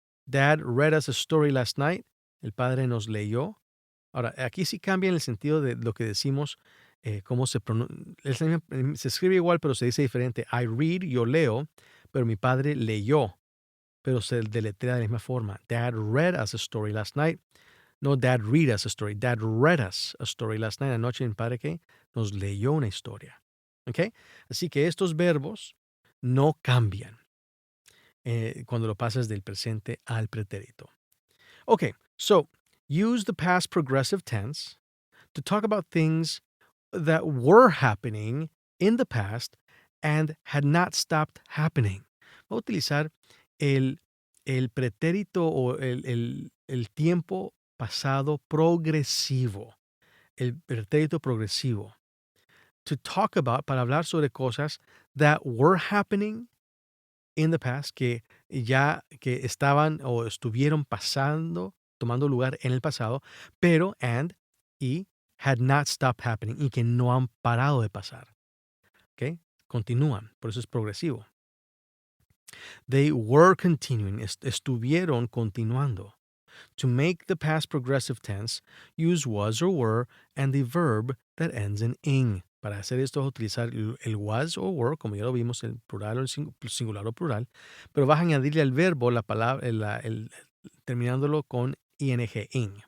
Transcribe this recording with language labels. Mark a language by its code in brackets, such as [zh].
[en] Dad read us a story last night. [es] El padre nos leyó. Ahora, aquí sí cambia en el sentido de lo que decimos, cómo se pronuncia. Se escribe igual, pero se dice diferente. [en] I read, [es] yo leo, pero mi padre leyó, pero se deletrea de la misma forma. [en] Dad read us a story last night. No, Dad read us a story. Dad read us a story last night. [es] Anoche mi padre que nos leyó una historia. ¿Ok? Así que estos verbos no cambian cuando lo pasas del presente al pretérito. [en] Okay, so use the past progressive tense to talk about things that were happening in the past and had not stopped happening. [es] Voy a utilizar el pretérito o el tiempo pasado progresivo, el pretérito progresivo, para hablar sobre cosas [en] that were happening in the past, [es] que estaban o estuvieron pasando, tomando lugar en el pasado, pero y [en] had not stopped happening, [es] y que no han parado de pasar. ¿Ok? Continúan, por eso es progresivo. [en] They were continuing, [es] estuvieron continuando. [en] To make the past progressive tense, use was or were and the verb that ends in ing. [es] Para hacer esto vas a utilizar el was or were, como ya lo vimos, el plural o el singular o plural, pero vas a añadirle al verbo la palabra, terminándolo con ing.